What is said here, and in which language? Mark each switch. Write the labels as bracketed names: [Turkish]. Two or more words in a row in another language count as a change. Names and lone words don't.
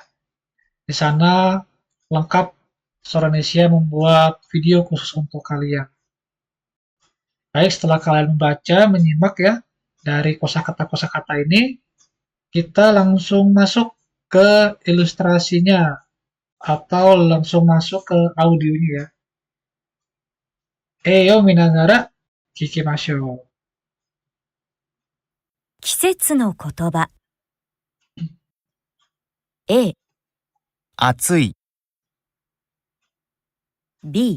[Indonesian] Di sana lengkap Soronesia membuat video khusus untuk kalian. Baik, setelah kalian membaca, menyimak ya dari kosakata-kosakata ini, kita langsung masuk ke ilustrasinya atau langsung masuk ke audionya ya. [Japanese] 絵を見ながら聞きましょう. 季節の言葉 A、暑い、 B、